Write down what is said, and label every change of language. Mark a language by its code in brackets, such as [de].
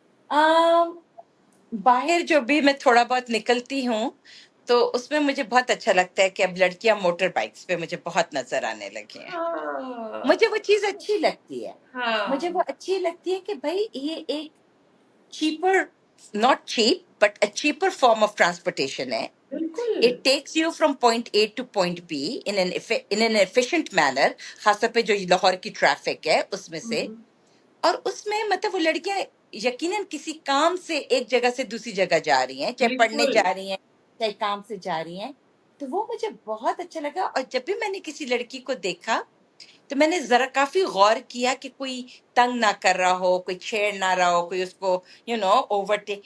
[hi] अम, बाहर जो भी मैं थोड़ा बहुत निकलती हूँ तो उसमें मुझे बहुत अच्छा लगता है कि अब लड़कियां मोटर बाइक्स पे मुझे बहुत नजर आने लगी हैं। मुझे वो हाँ। चीज अच्छी लगती है। मुझे हाँ। वो अच्छी लगती है कि भाई ये एक [en] cheaper, not cheap, but a cheaper form of transportation [hi] है. बिल्कुल। [en] It takes you from point A to point B in an efficient manner. [hi] खासतौर पे जो लाहौर की ट्रैफिक है उसमें से, हम्म। और उसमें मतलब वो लड़कियां यकीनन किसी काम से एक जगह से दूसरी जगह जा रही हैं, चाहे पढ़ने बिल्कुल। जा रही हैं, चाहे काम से जा रही हैं। तो वो मुझे बहुत अच्छा लगा। और जब भी मैंने किसी लड़की को देखा तो मैंने जरा काफी गौर किया कि कोई तंग ना कर रहा हो, कोई छेड़ ना रहा हो, कोई उसको ओवरटेक।